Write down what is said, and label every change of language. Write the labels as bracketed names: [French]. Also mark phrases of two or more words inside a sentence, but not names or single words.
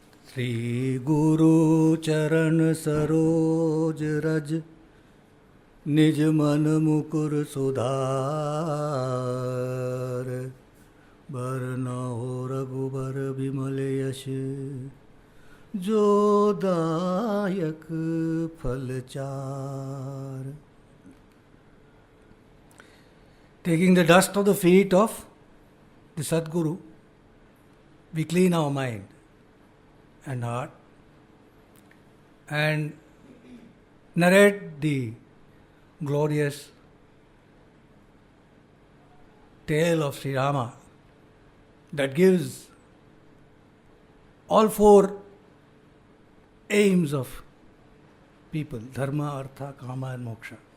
[Awadhi] श्री गुरु चरण सरोज रज निज मन मुकुर सुधार बरना हो रघुबर विमल यश जो दायक फल चार. [English] Taking the dust of the feet of the Sadguru, we clean our mind and heart and narrate the glorious tale of Sri Rama that gives all four aims of people: [Sanskrit] धर्म, अर्थ, काम [English] and moksha.